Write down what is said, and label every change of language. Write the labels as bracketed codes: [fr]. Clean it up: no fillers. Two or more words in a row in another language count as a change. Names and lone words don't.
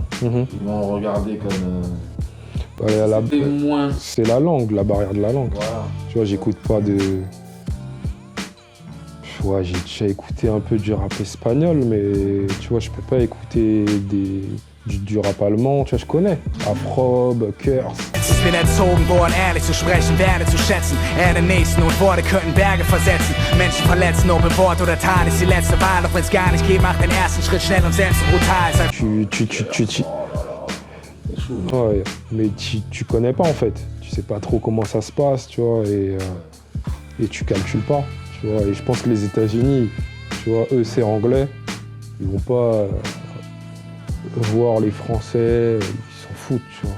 [fr] Ils vont le regarder comme. C'est la langue, la barrière de la langue. Voilà. Tu vois, j'écoute pas de. Ouais, j'ai déjà écouté un peu du rap espagnol, mais tu vois, je peux pas écouter du rap allemand, tu vois, je connais. Afrob, Curse. [de] Ich bin erzogen worden, ehrlich zu sprechen, werde zu schätzen. Erde nächsten und Worte könnten Berge versetzen. Menschen verletzen, ob im Wort oder Tat ist die letzte Wahl. Doch wenn's gar nicht geht, mach den ersten Schritt schnell und selbst brutal. [fr] Ouais, mais tu connais pas en fait. Tu sais pas trop comment ça se passe, tu vois, et tu calcules pas, tu vois. Et je pense que les États-Unis, tu vois, eux c'est anglais. Ils vont pas voir les Français, ils s'en foutent, tu vois.